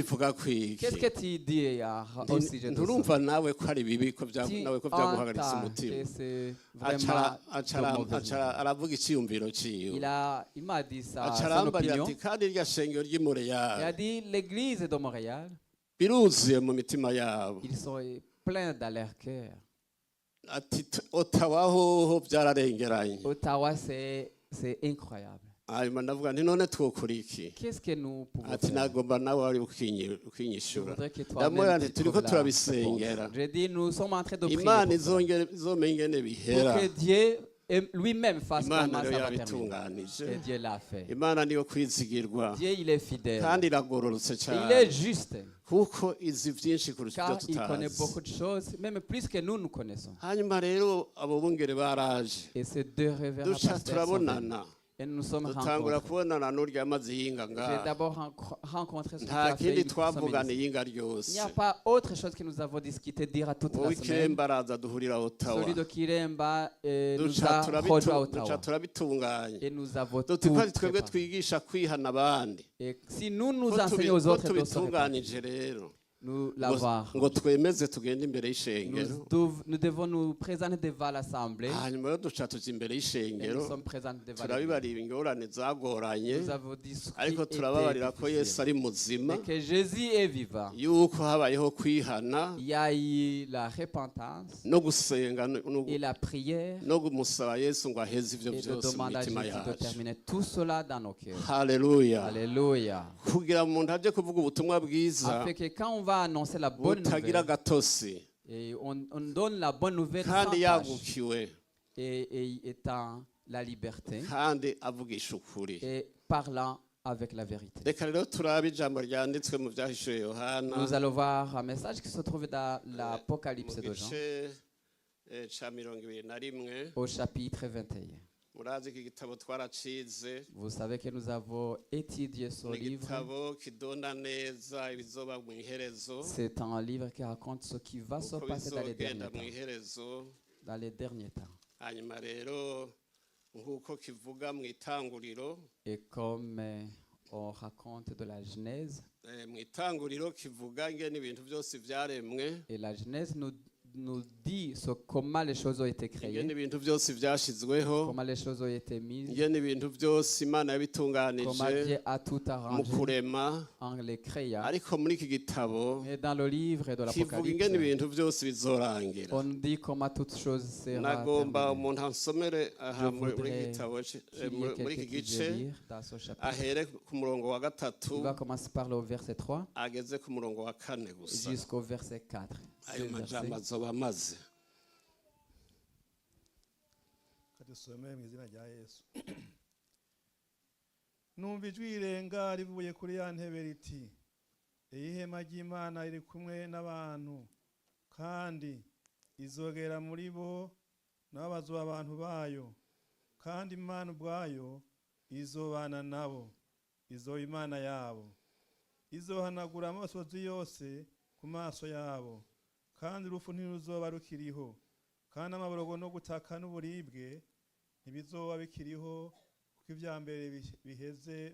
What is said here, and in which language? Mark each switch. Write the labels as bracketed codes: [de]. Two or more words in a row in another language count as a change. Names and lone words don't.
[rn] ubivuga kwiki [fr] Qu'est-ce que tu dis au sujet de ça? [rn] nturumva nawe ko ari bibi ko [fr] Tu [rn] nawe ko byaguhagaritse [fr] entends [rn] umutima [fr] que c'est vraiment de mauvaise manière. [rn] aravuga icyiyumviro ciwe [fr] Il m'a dit ça, [rn] aca [fr] son [rn] arambarira [fr] opinion. [rn] ati kandi irya shengero ry'i [fr] Il a Montréal dit, l'église de Montréal, [rn] biruzuye mu mitima yabo [fr] ils sont pleins dans leur cœur. [rn] ati Ottawa hoho byararengeranye [fr] Ottawa, c'est incroyable. [rn] hanyuma ndavuga nti none twokora iki [fr] Qu'est-ce que nous pouvons [rn] ati [fr] faire? [rn] nagomba nawe wari [fr] Je [rn] ukinyishura [fr] voudrais que [rn] ndamubwira [fr] toi-même [rn] nti [fr] tu [rn] turiko [fr] trouves la [rn] turabisengera [fr] réponse. J'ai dit, nous sommes en train de prier [rn] imana [fr] pour ça. [rn] izomenya ingene bihera [fr] Pour que Dieu lui-même fasse [rn] imana [fr] comment [rn] rero [fr] ça va terminer. [rn] yabitunganije [fr] Et Dieu l'a fait. [rn] imana niyo kwizigirwa [fr] Dieu, il est fidèle. [rn] kandi iragororotse [fr] Et il [rn] cyane [fr] est juste. [rn] kuko izi byinshi kurusha ibyo [fr] Car il connaît [rn] tutazi [fr] beaucoup de choses, même plus que nous connaissons. [rn] hanyuma rero abo bungere baraje [fr] Et ces deux révérends [rn] duca [fr] pasteurs sont venus. [rn] turabonana [fr] Et nous nous sommes [rn] dutangura [fr] rencontrés. [rn] kubonana n'urya amaze yinga [fr] J'ai [rn] ngaha [fr] d'abord rencontré celui qui [rn] nta [fr] a fait [rn] kindi [fr] une [rn] twavugana [fr] sommité. [rn] iyinga [fr] Il [rn] ryose [fr] n'y a pas autre chose que nous avons discuté, dire à toute [rn] wowe [fr] la semaine. [rn] ikiremba araza duhurira Ottawa [fr] Celui de Kiremba nous [rn] duca [fr] a rejoint à [rn] duca [fr] Ottawa. [rn] turabitunganya [fr] Et nous avons tout [rn] duti ko ari twebwe [fr] préparé. [rn] twigisha kwihana abandi [fr] Et si nous nous [rn] ko [fr] enseignons aux autres de se réparer, [rn] tubitunganije rero [fr] nous [rn] ngo [fr] l'avons. [rn] ngo twemeze tugende imbere y'ishengero [fr] Nous devons nous présenter devant l'Assemblée. [rn] hanyuma rero duca tuja imbere [fr] Et [rn] y'ishengero [fr] nous sommes présents devant l'Église. [rn] turabibarira ingorane zagoranye [fr] Nous avons dit ce qui [rn] ariko [fr] était [rn] turababarira ko yesu [fr] difficile. [rn] ari muzima [fr] Mais que Jésus est vivant. [rn] yuko habayeho kwihana [fr] Il y a eu la repentance [rn] no gusenga [fr] et la prière [rn] no kumusaba yesu ngo aheze ivyo [fr] et de [rn] byose mu [fr] demander à [rn] mitima [fr] Jésus de [rn] yacu [fr] terminer tout cela dans nos cœurs. [rn] haleluya [fr] Alléluia. [rn] kugira ngo umuntu aje kuvuga ubutumwa bwiza [fr] Afin que quand on va annoncer la bonne [rn] butagira [fr] nouvelle, [rn] gatosi [fr] et on donne la bonne nouvelle sans [rn] kandi [fr] tâche, [rn] yagukiwe [fr] et étant la liberté [rn] kandi avugisha ukuri [fr] et parlant avec la vérité. [rn] reka rero turabe ijambo ryanditswe mu byahishuye yohana [fr] Nous allons voir un message qui se trouve dans [rn] mu [fr] l'Apocalypse de Jean, [rn] gice ca 21 [fr] au chapitre 21. [rn] murazi iki gitabo twaracize [fr] Vous savez que nous avons étudié ce [rn] ni [fr] livre. [rn] igitabo kidonda neza ibizoba mu iherezo [fr] C'est un livre qui raconte ce qui va se [rn] uko [fr] passer dans les [rn] bizogenda [fr] derniers [rn] mu [fr] temps. [rn] iherezo [fr] Dans les derniers temps. [rn] hanyuma rero nk'uko kivuga mu itanguriro [fr] Et comme on raconte de la Genèse, [rn] mu itanguriro kivuga ingene ibintu byose byaremwe [fr] et la Genèse nous nous dit comment les choses ont été [rn] ingene [fr] créées, [rn] ibintu byose byashizweho, [fr] comment les choses ont été mises, [rn] ingene ibintu byose Imana [fr] comment [rn] yabitunganije [fr] Dieu a tout [rn] mu [fr] arrangé [rn] kurema. [fr] en les créant. [rn] Ariko muri iki gitabo [fr] Et dans le livre de [rn] kivuga ingene [fr] l'Apocalypse, [rn] ibintu byose bizorangira. [fr] on dit comment toute chose sera [rn] Nagomba [fr] terminée. [rn] umuntu ansomere aha [fr] Je [rn] muri iki [fr] voudrais [rn] gitabo [fr] qu'il y ait [rn] muri [fr] quelqu'un [rn] iki [fr] qui [rn] gice [fr] veut lire dans ce chapitre. [rn] ahere ku murongo wa gatatu [fr] Il va commencer par le verset 3 [rn] ageze ku murongo wa kane gusa. [fr] jusqu'au verset 4. [rn] Ayo [fr] Deux [rn] majambo [fr] versets. [rn] azoba amaze. kadusome mu izina rya Yesu. Numva ijwi rirenga rivuye kuri ya ntebe riti, iyi hema ry'Imana iri kumwe n'abantu, kandi izogera muri bo, nabo bazoba abantu bayo, kandi Imana ubwayo izobana nabo, izoba Imana yabo, izohanagura amasozi yose ku maso yabo, kandi urupfu ntiruzoba rukiriho, kandi amaborogo no gutaka n'uburibwe ntibizoba bikiriho, kuko ibya mbere biheze.